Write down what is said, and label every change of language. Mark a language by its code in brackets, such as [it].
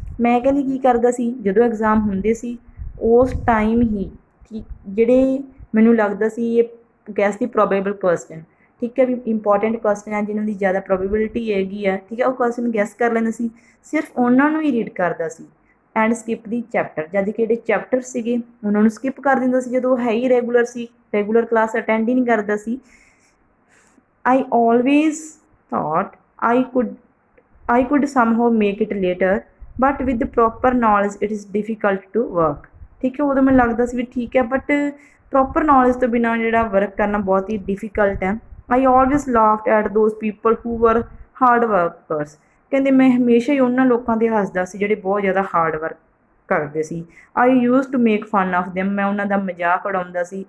[pa] ਮੈਂ ਕਹਿੰਦੀ ਕੀ ਕਰਦਾ ਸੀ ਜਦੋਂ ਐਗਜ਼ਾਮ ਹੁੰਦੇ ਸੀ ਉਸ ਟਾਈਮ ਹੀ ਜਿਹੜੇ ਮੈਨੂੰ ਲੱਗਦਾ ਸੀ ਇਹ [en] guess ਦੀ probable question, [pa] ਠੀਕ ਹੈ, ਵੀ ਇੰਪੋਰਟੈਂਟ ਕੁਐਸਚਨ ਹੈ ਜਿਨ੍ਹਾਂ ਦੀ ਜ਼ਿਆਦਾ ਪ੍ਰੋਬੇਬਿਲਿਟੀ ਹੈਗੀ ਹੈ, ਠੀਕ ਹੈ, ਉਹ ਕੁਐਸਚਨ ਗੈਸ ਕਰ ਲੈਂਦਾ ਸੀ। ਸਿਰਫ ਉਹਨਾਂ ਨੂੰ ਹੀ ਰੀਡ ਕਰਦਾ ਸੀ। [en] and skip the chapter, [pa] ਜਦ ਕਿ ਜਿਹੜੇ ਚੈਪਟਰ ਸੀਗੇ ਉਹਨਾਂ ਨੂੰ ਸਕਿਪ ਕਰ ਦਿੰਦਾ ਸੀ ਜਦੋਂ ਉਹ ਹੈ ਹੀ ਰੈਗੂਲਰ ਸੀ, ਰੈਗੂਲਰ ਕਲਾਸ ਅਟੈਂਡ ਹੀ ਨਹੀਂ ਕਰਦਾ ਸੀ। [en] I always thought I could somehow make it later, but with the proper knowledge it is difficult to work. [pa] ਠੀਕ ਹੈ, ਉਦੋਂ ਮੈਨੂੰ ਲੱਗਦਾ ਸੀ ਵੀ ਠੀਕ ਹੈ ਬਟ ਪ੍ਰੋਪਰ ਨੌਲੇਜ ਤੋਂ ਬਿਨਾਂ ਜਿਹੜਾ ਵਰਕ ਕਰਨਾ ਬਹੁਤ ਹੀ ਡਿਫੀਕਲਟ ਹੈ। [en] I always laughed at those people who were hard workers. [pa] ਕਹਿੰਦੇ ਮੈਂ ਹਮੇਸ਼ਾ ਹੀ ਉਹਨਾਂ ਲੋਕਾਂ 'ਤੇ ਹੱਸਦਾ ਸੀ ਜਿਹੜੇ ਬਹੁਤ ਜ਼ਿਆਦਾ ਹਾਰਡ ਵਰਕ ਕਰਦੇ ਸੀ। [en] I use to make fun of them. [pa] ਮੈਂ ਉਹਨਾਂ ਦਾ ਮਜ਼ਾਕ ਉਡਾਉਂਦਾ ਸੀ।